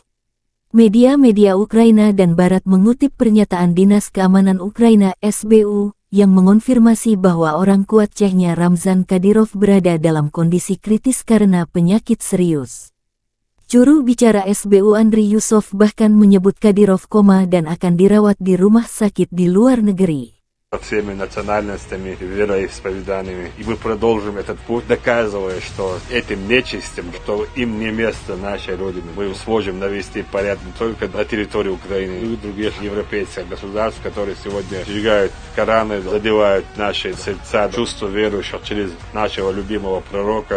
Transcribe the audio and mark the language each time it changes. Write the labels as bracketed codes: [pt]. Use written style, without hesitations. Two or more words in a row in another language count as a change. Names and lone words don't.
[id] Media-media Ukraina dan Barat mengutip pernyataan Dinas Keamanan Ukraina (SBU) yang mengonfirmasi bahwa orang kuat Chechnya Ramzan Kadyrov berada dalam kondisi kritis karena penyakit serius. Juru bicara SBU Andriy Yusov bahkan menyebut Kadyrov koma dan akan dirawat di rumah sakit di luar negeri. [ru] Со всеми национальностями, вероисповеданиями. И мы продолжим этот путь, доказывая, что этим нечистям, что им не место нашей Родины. Мы сможем навести порядок не только на территории Украины, но и других европейских государств, которые сегодня сжигают Кораны, задевают наши сердца, чувства верующих через нашего любимого пророка.